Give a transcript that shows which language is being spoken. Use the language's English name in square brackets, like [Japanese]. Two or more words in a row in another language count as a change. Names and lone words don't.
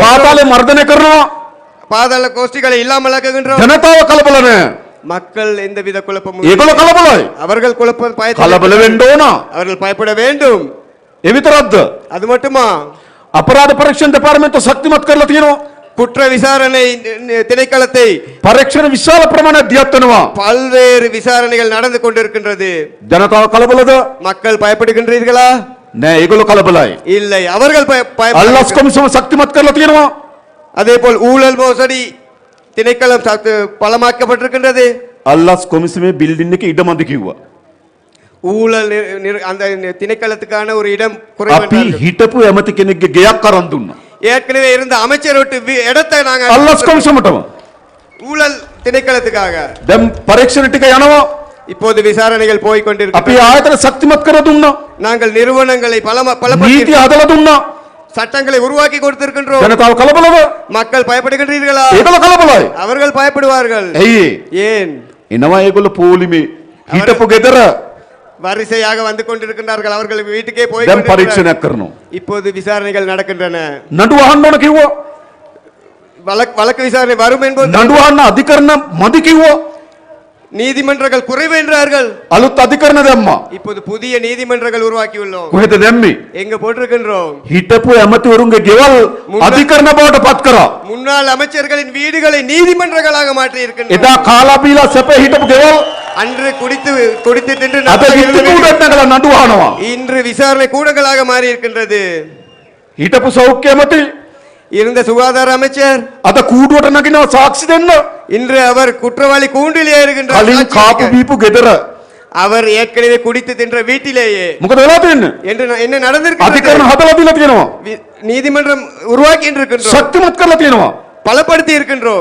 [Sinhala] පාතාලේ මර්ධනය කරනවා. [Tamil] பாதாள கோஷ்டிகளை இல்லாமலாக்குகின்றோம். [Sinhala] ජනතාව කලබල නැහැ. [Tamil] மக்கள் எந்தவித குழப்பமும் [Sinhala] ඒගොල්ලෝ කලබලයි. [Tamil] அவர்கள் குழப்பம் [Sinhala] කලබල වෙන්න ඕන. [Tamil] அவர்கள் பயப்பட வேண்டும். [Sinhala] ඒ විතරක්ද? [Tamil] அது மட்டுமா? [Sinhala] අපරාධ පරීක්ෂණ දෙපාර්තමේන්තුව ශක්තිමත් කරලා තියෙනවා. [Tamil] குற்ற விசாரணை திணைக்களத்தை [Sinhala] පරීක්ෂණ විශාල ප්‍රමාණයක් දියත් වෙනවා. [Tamil] பல்வேறு விசாரணைகள் நடந்து கொண்டிருக்கின்றது. [Sinhala] ජනතාව කලබලද? [Tamil] மக்கள் பயப்படுகின்றீர்களா? [Sinhala] නෑ ඒගොල්ලෝ කලබලයි. [Tamil] இல்லை, அவர்கள் [Sinhala] අල්ලස් කොමිසම ශක්තිමත් කරලා තියෙනවා. [Tamil] அதே போல் ஊழல் மோசடி திணைக்களம் பலமாக்கப்பட்டிருக்கின்றது. [Sinhala] අල්ලස් කොමිසමේ බිල්ඩින් එක ඉඩමදි කිව්වා. [Tamil] ஊழல் அந்த திணைக்களத்துக்கான ஒரு இடம் [Sinhala] අපි [Tamil] குறைவு. [Sinhala] හිටපු ඇමති කෙනෙක්ගේ ගෙයක් අරන් දුන්නා. [Tamil] ஏற்கனவே இருந்த அமைச்சர் விட்டு இடத்தை நாங்க [Sinhala] අල්ලස් කොමිසමටම. [Tamil] ஊழல் திணைக்களத்துக்காக [Sinhala] දැන් පරීක්ෂණ ටික යනවා. [Tamil] இப்போது விசாரணைகள் போய் [Sinhala] අපි [Tamil] கொண்டிருக்கின்றன. [Sinhala] ආයතන ශක්තිමත් කර දුන්නා. [Tamil] நாங்கள் நிறுவனங்களை [Sinhala] නීති හදලා දුන්නා. [Tamil] சட்டங்களை உருவாக்கி கொடுத்திருக்கின்றோம். [Sinhala] ජනතාව කලබලද? [Tamil] மக்கள் பயப்படுகின்றீர்களா? [Sinhala] ඒගොල්ලෝ කලබලයි. [Tamil] அவர்கள் பயப்படுவார்கள். [Sinhala] ඇයි? [Tamil] ஏன்? [Sinhala] එනවා ඒගොල්ලෝ පොලිමේ හිටපු ගෙදර [Tamil] வரிசையாக வந்து கொண்டிருக்கின்றார்கள். அவர்கள் வீட்டுக்கே போய் [Sinhala] දැන් [Tamil] கொண்டிருக்கிறார்கள். [Sinhala] පරීක්ෂණයක් කරනවා. [Tamil] இப்போது விசாரணைகள் நடக்கின்றன. [Sinhala] නඩුව අහන්න ඕන කිව්වා. [Tamil] வழக்கு விசாரணை வரும் என்பது [Sinhala] නඩුව අහන්න අධිකරණ මදි කිව්වා. [Tamil] நீதிமன்றங்கள் குறைவு என்றார்கள். [Sinhala] අලුත් අධිකරණ දැම්මා. [Tamil] இப்போது புதிய நீதிமன்றங்கள் உருவாக்கியுள்ளோம். [Sinhala] කොහෙද දැම්මේ? [Tamil] எங்க போட்டிருக்கின்றோம்? [Sinhala] හිටපු ඇමතිවරුන්ගේ ගෙවල් අධිකරණ බවට පත් කරා. [Tamil] முன்னாள் அமைச்சர்களின் வீடுகளை நீதிமன்றங்களாக மாற்றி இருக்கின்றோம். [Sinhala] එදා කාලා බීලා සැප හිටපු ගෙවල් [Tamil] அன்று குடித்து தின்று [Sinhala] අද විත්ති කූඩට නැගලා නඩු අහනවා. [Tamil] இன்று விசாரணை கூடங்களாக மாறி இருக்கின்றது. [Sinhala] හිටපු සෞඛ්‍ය ඇමති [Tamil] இருந்த சுகாதார அமைச்சர் [Sinhala] අද කූඩුවට නගිනවා සාක්ෂි දෙන්න. [Tamil] இன்று அவர் குற்றவாளி கூண்டிலே இருக்கின்றார். [Sinhala] කලින් කාපු බීපු ගෙදර [Tamil] அவர் ஏற்கனவே குடித்து தின்ற வீட்டிலேயே [Sinhala] මොකද වෙලා තියෙන්නේ? [Tamil] என்று என்ன நடந்திருக்கிறது? [Sinhala] අධිකරණ හදලා දීලා තියෙනවා. [Tamil] நீதிமன்றம் உருவாக்கி இருக்கின்றோம். [Sinhala] ශක්තිමත් කරලා තියෙනවා. [Tamil] பலப்படுத்தி இருக்கின்றோம்.